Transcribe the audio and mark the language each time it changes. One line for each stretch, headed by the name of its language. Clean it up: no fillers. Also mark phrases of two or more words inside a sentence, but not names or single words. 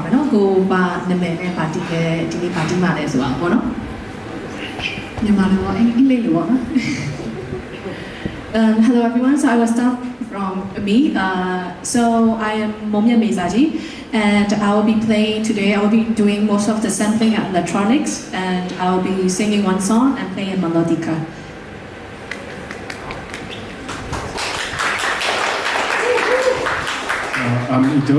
Burmese: မယ်နော်ကိုပါနာမည်နဲ့ပါတီပဲဒီနေ့ပါတီမှာလဲဆိုတာပေါ့နော်မြန်မာလိုရောအင်္ဂလိပ်လိုပေါ့နော်
English: Hello everyone, so I will start from me. So I am Momia Meizaji and I will be playing today. I will be doing most of the sampling and electronics and I will be singing one song and playing a melodica. I'm Ito.